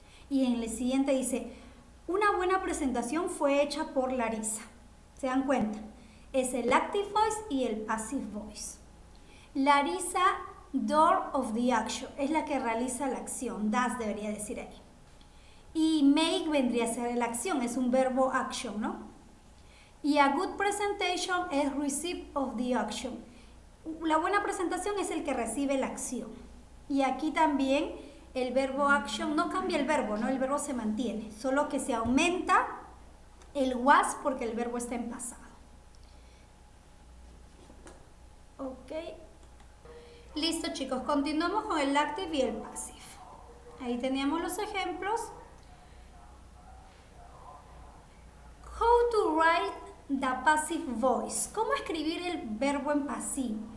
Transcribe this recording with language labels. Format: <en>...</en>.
<es>Y en el siguiente dice, una buena presentación fue hecha por Larissa. ¿Se dan cuenta? Es el active voice y el passive voice. Larissa,</es> <en>door of the action,</en> <es>es la que realiza la acción. Does debería decir ahí. Y make vendría a ser la acción, es un verbo action, ¿no?</es> <en>Y a good presentation es receive of the action.</en> <es>La buena presentación es el que recibe la acción. Y aquí también el verbo action no cambia el verbo, ¿no? El verbo se mantiene, solo que se aumenta el was porque el verbo está en pasado. Ok. Listo, chicos, continuamos con el active y el passive. Ahí teníamos los ejemplos.</es> <en>How to write the passive voice.</en> <es>¿Cómo escribir el verbo en pasivo?</es>